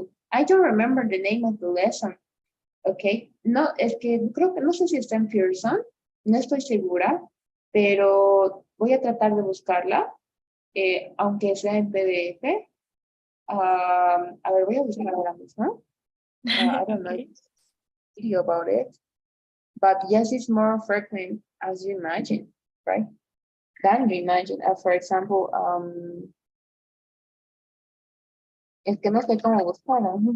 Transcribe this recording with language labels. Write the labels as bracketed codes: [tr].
[en] I don't remember the name of the lesson, ok. [es] No, es que creo que no sé si está en Pearson, no estoy segura, pero voy a tratar de buscarla, aunque sea en PDF. A ver, voy a buscar ahora mismo. [en] I don't know video about it, but yes, it's more frequent as you imagine, right? Than you imagine. For example, [es] es que no sé cómo buscarla.